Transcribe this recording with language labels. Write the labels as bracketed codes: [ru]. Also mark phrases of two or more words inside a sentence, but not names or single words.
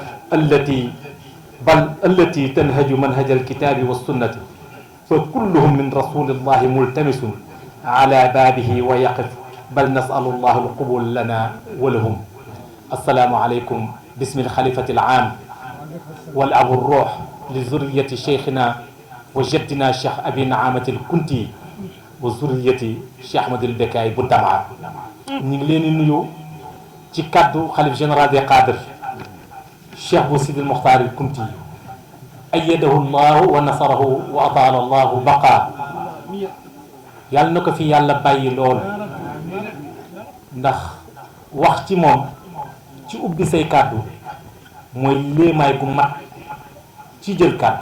[ar] التي تنهج منهج الكتاب والسنة، فكلهم من رسول الله ملتمس على بابه ويقف، بل نسأل الله القبول لنا ولهم. السلام عليكم باسم الخليفة العام والأب الروح لذرية شيخنا وجدنا الشيخ أبي نعامة الكنتي وذرية الشيخ أحمد البكاي بودامع. نيغلين نيو [wo] ci kaddu xalif [fr] général des cadres [wo] cheikh bu sidil muxtaar al kunti [ar] أيده الله ونصره وأطال الله بقاء. [wo] yàlla na ko fi yàlla bàyyi lool, ndax wax ci moom ci ubbi say kàddu mooy léemaay gu mat ci jël kàddu.